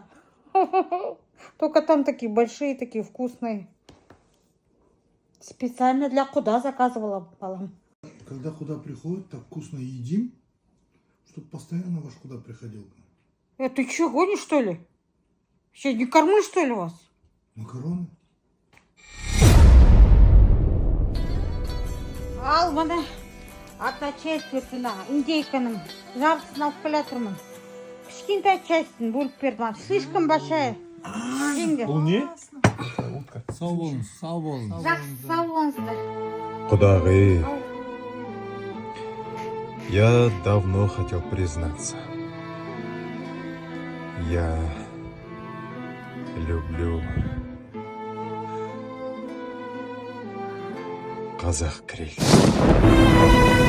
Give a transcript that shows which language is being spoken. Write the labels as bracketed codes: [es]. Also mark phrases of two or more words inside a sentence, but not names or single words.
[ru] Только там такие большие, такие вкусные. Специально для худа заказывала, балам. Когда куда приходит, так вкусно едим, чтобы постоянно ваш куда приходил. Ты что, гонишь, что ли? Что, не кормлю, что ли, вас? Макароны? [kk] Ал, міне ата частина индейканың жартысын алып келе жатырмын. Кішкентай частин бөліп берді маған. Слишком большая. Бұл не? Сау болыңыз, сау болыңыз. Жақсы сау болыңыздар. Құдағи, [ru] я давно хотел признаться. Я люблю казах-гриль.